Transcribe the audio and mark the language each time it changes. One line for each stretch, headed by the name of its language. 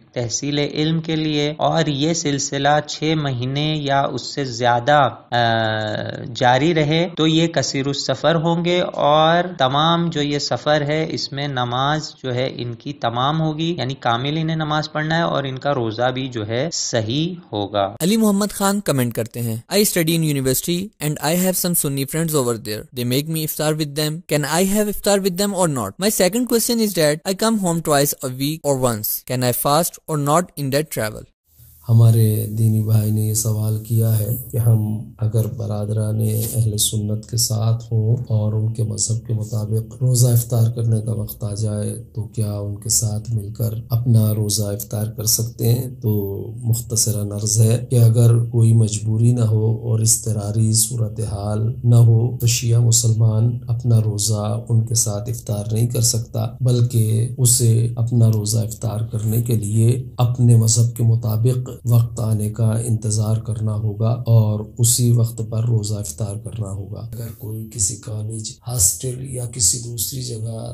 Urdu: تحصیل علم کے لیے، اور یہ سلسلہ 6 مہینے یا اس سے زیادہ جاری رہے تو یہ قصیر السفر ہوں گے، اور تمام جو یہ سفر ہے اس میں نماز جو ہے ان کی تمام ہوگی، یعنی کامل انہیں نماز پڑھنا ہے، اور ان کا روزہ بھی جو ہے صحیح ہوگا۔
English: Ali Muhammad Khan
Urdu: کمنٹ کرتے ہیں
English: I study in university and I have some Sunni friends over there. They make me iftar with them. Can I have iftar with them or not? My second question is that I come home twice a week or once. Can I fast or not in that travel?
Urdu: ہمارے دینی بھائی نے یہ سوال کیا ہے کہ ہم اگر برادران اہل سنت کے ساتھ ہوں اور ان کے مذہب کے مطابق روزہ افطار کرنے کا وقت آ جائے تو کیا ان کے ساتھ مل کر اپنا روزہ افطار کر سکتے ہیں؟ تو مختصراً عرض ہے کہ اگر کوئی مجبوری نہ ہو اور اضطراری صورتحال نہ ہو تو شیعہ مسلمان اپنا روزہ ان کے ساتھ افطار نہیں کر سکتا، بلکہ اسے اپنا روزہ افطار کرنے کے لیے اپنے مذہب کے مطابق وقت آنے کا انتظار کرنا ہوگا اور اسی وقت پر روزہ افطار کرنا ہوگا۔ اگر کوئی کسی کالج، ہاسٹل یا کسی دوسری جگہ